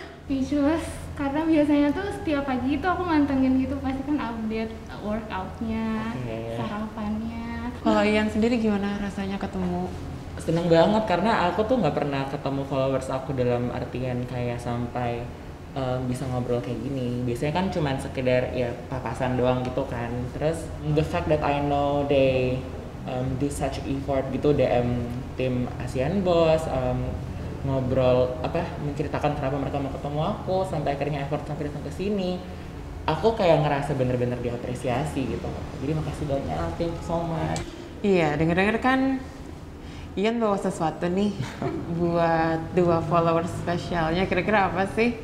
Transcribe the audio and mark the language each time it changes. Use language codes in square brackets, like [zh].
[id] speechless karena biasanya tuh setiap pagi itu aku mantengin gitu pasti kan update workoutnya, sarapannya. Kalau Ian sendiri gimana rasanya ketemu? Seneng banget karena aku tuh nggak pernah ketemu followers aku dalam artian kayak sampai bisa ngobrol kayak gini. Biasanya kan cuman sekedar ya papasan doang gitu kan. [en] Terus the fact that I know they do such effort [id] gitu, DM tim ASEAN Boss, ngobrol menceritakan kenapa mereka mau ketemu aku sampai akhirnya effort sampai datang ke sini. Aku kayak ngerasa bener-bener diapresiasi gitu. Jadi makasih banyak, [en] thank you so much. [id] Iya, denger-denger kan Ian bawa sesuatu nih buat 2 followers spesialnya. Kira-kira apa sih?